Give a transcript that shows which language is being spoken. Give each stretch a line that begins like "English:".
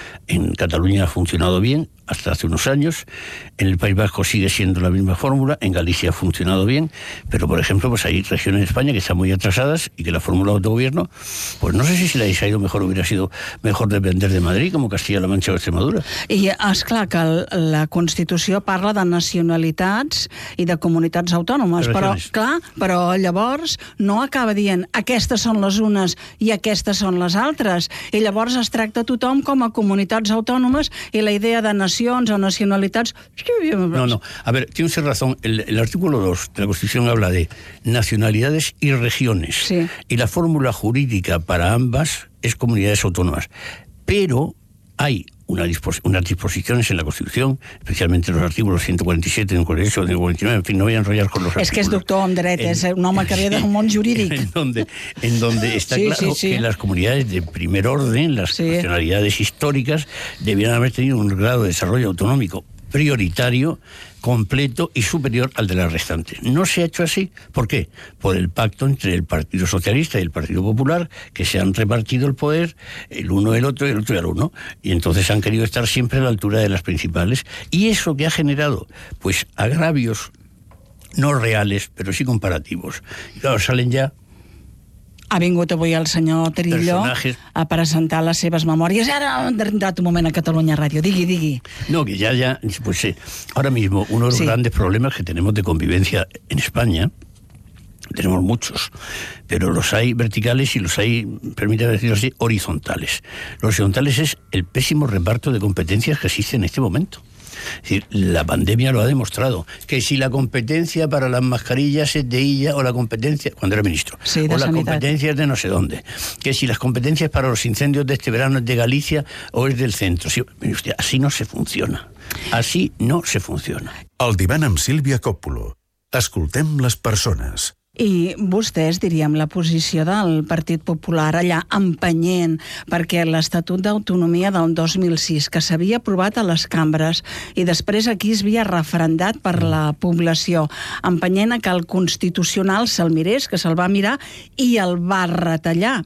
Spanish: En Cataluña ha funcionado bien hasta hace unos años, en el País Vasco sigue siendo la misma fórmula, en Galicia ha funcionado bien, pero por ejemplo pues hay regiones de España que están muy atrasadas y que la fórmula de autogobierno, pues no sé si la ha ido mejor, hubiera sido mejor depender de Madrid, como Castilla-La Mancha o Extremadura.
Catalan: I esclar que la Constitució parla de nacionalitats i de comunitats autònomes, però, clar, però llavors no acaba dient aquestes són les unes i aquestes són les altres, i llavors es tracta tothom com a comunitats autònomes, i la idea de nacions o nacionalitats...
Spanish: No, no. A ver, tiene usted razón. El artículo 2 de la Constitución habla de nacionalidades y regiones. Sí. Y la fórmula jurídica para ambas es comunidades autónomas. Pero hay unas disposiciones en la Constitución, especialmente en los artículos 147, 148, 149, en fin, no voy a enrollar con los artículos. Es que es doctor en dret, es un hombre que viene de un mundo jurídico. En donde está claro. Que las comunidades de primer orden, las nacionalidades históricas, debieran haber tenido un grado de desarrollo autonómico prioritario, completo y superior al de las restantes. No se ha hecho así. ¿Por qué? Por el pacto entre el Partido Socialista y el Partido Popular, que se han repartido el poder, el uno el otro y el otro el uno, y entonces han querido estar siempre a la altura de las principales. ¿Y eso qué ha generado? Pues agravios, no reales, pero sí comparativos. Claro, salen ya...
Catalan: Ha vingut avui el senyor Trillo a presentar les seves memòries. Ara hem dat un moment a Catalunya Ràdio. Digui, digui. No, que ja,
Spanish: pues sí. Ahora mismo, uno de los grandes problemas que tenemos de convivencia en España tenemos muchos, pero los hay verticales y los hay, permítame decirlo así, horizontales. Los horizontales es el pésimo reparto de competencias que existe en este momento. Es decir, la pandemia lo ha demostrado, que si la competencia para las mascarillas es de Illa, o la competencia, cuando era ministro, sí, o las competencias de no sé dónde, que si las competencias para los incendios de este verano es de Galicia o es del centro, sí, mire usted, así no se funciona, así no se funciona.
Catalan: El divan amb Sílvia Còpolo. Escoltem les persones. I vostès, diríem, la posició del Partit Popular allà empenyent perquè l'Estatut d'Autonomia del 2006, que s'havia aprovat a les cambres i després aquí es havia referendat per la població, empenyent a que el Constitucional se'l mirés, que se'l va mirar i el va retallar.